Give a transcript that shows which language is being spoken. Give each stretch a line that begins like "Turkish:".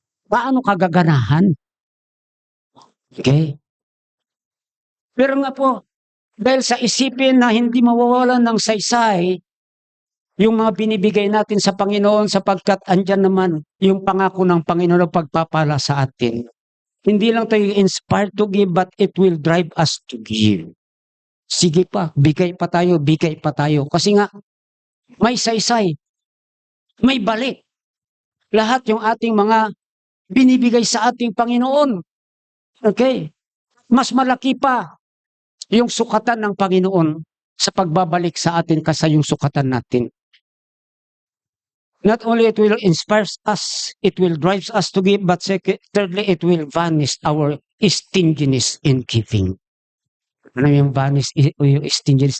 Filipino: Paano kagaganahan? Okay? Pero nga po, dahil sa isipin na hindi mawawalan ng saysay, yung mga binibigay natin sa Panginoon sapagkat andyan naman yung pangako ng Panginoon na pagpapala sa atin. Hindi lang tayo
English: inspired to give, but it will drive us to give.
Filipino: Sige pa, bigay pa tayo, bigay pa tayo. Kasi nga, may saysay, may balik. Lahat yung ating mga binibigay sa ating Panginoon. Okay? Mas malaki pa yung sukatan ng Panginoon sa pagbabalik sa atin kaysa yung sukatan natin.
English: Not only it will inspire us, it will drive us to give, but thirdly, it will vanish our stinginess in giving.
Filipino: Ano yung vanish, yung stinginess?